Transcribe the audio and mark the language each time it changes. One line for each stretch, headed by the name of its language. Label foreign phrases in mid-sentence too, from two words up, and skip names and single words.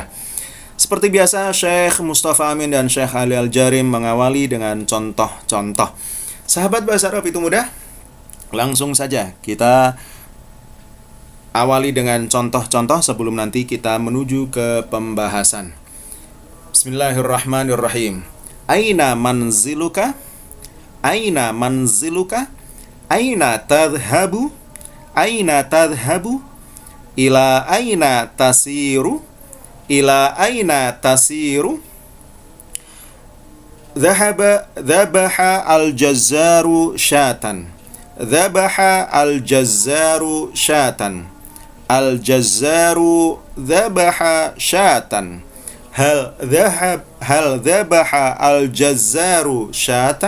Indonesian: Seperti biasa, Syekh Mustafa Amin dan Syekh Ali Al-Jarim mengawali dengan contoh-contoh. Sahabat bahasa Arab itu mudah, langsung saja kita awali dengan contoh-contoh sebelum nanti kita menuju ke pembahasan.
Arabic: بسم الله الرحمن الرحيم. أين منزلك؟ أين منزلك? أين تذهب؟ أين تذهب? إلى أين تسير؟ إلى أين تسير? ذبح الجزار شاة. ذبح الجزار شاة. الجزار ذبح شاة. هل ذبح الجزار شاة?